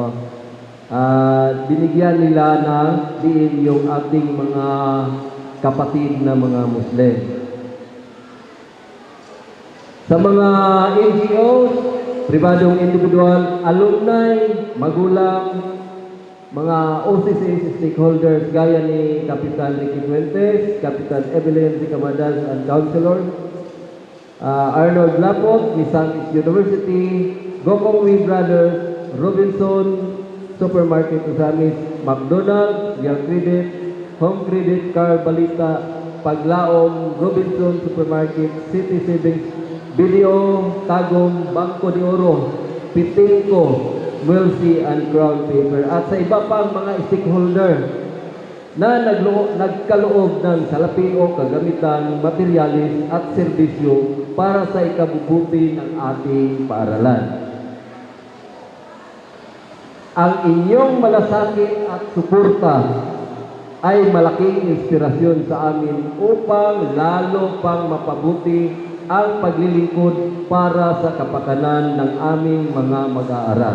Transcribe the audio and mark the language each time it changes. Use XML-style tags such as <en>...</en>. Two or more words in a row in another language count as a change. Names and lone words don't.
<tl>Binigyan nila ng diin yung ating mga kapatid na mga Muslim. Sa mga NGOs, pribadong individual, alumni, magulang, mga OCC stakeholders gaya ni Kapitan Ricky Fuentes, Kapitan Evelyn C. Camadas and Councilor, Arnold Lapot, Misamis University, Gokong Wee Brothers, Robinson Supermarket Usamis, McDonald's, Real Credit, Home Credit, Car Balita, Paglaom, Robinson Supermarket, City Savings, Video, Tagum, Bangko de Oro, Pitingko, Mercy and Crown Paper at sa iba pang mga stakeholder na nagkaloob ng salapi o kagamitan, materialis at serbisyo para sa ikabubuti ng ating paaralan. Ang inyong malasakit at suporta ay malaking inspirasyon sa amin upang lalo pang mapabuti ang paglilingkod para sa kapakanan ng aming mga mag-aaral.</tl>